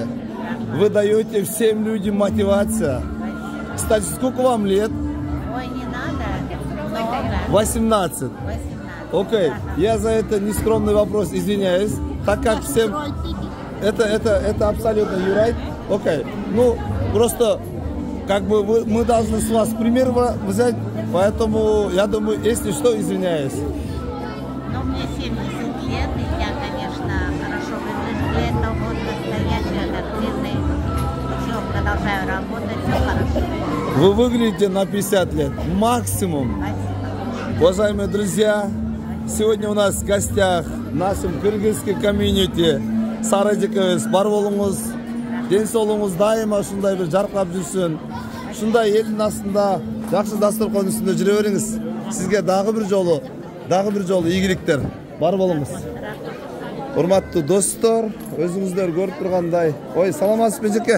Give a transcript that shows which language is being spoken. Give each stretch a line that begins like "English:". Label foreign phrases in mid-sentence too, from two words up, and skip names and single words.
Russian: Вы даете всем людям мотивацию. Кстати, сколько вам лет? Ой, не надо, много. 18. Окей, я за это нескромный вопрос извиняюсь, так как всем... Это абсолютно
English: you're right.
Russian: Окей, ну просто как бы мы должны с вас пример взять, поэтому я думаю, если что, извиняюсь. Ну, мне 70 лет, и я, конечно, хорошо выгляжу для этого возраста. Я человек активный, все, продолжаю работать, все хорошо. Вы выглядите на 50 лет, максимум. Спасибо. Уважаемые друзья, сегодня у нас в гостях в нашем кыргызском комьюнити Сара эжекебиз.
Kyrgyz: Бар болуңуз, ден соолугуңуз дайыма ушундай бир жаркырап жүрсүн. Ушундай элдин астында жакшы дасторкон үстүндө жүрө бериңиз. Сизге дагы бир жолу ийгиликтер. Бар болуңуз. Урматтуу достор, өзүңүздөр көрүп тургандай, ой, саламатсызбы эжеке?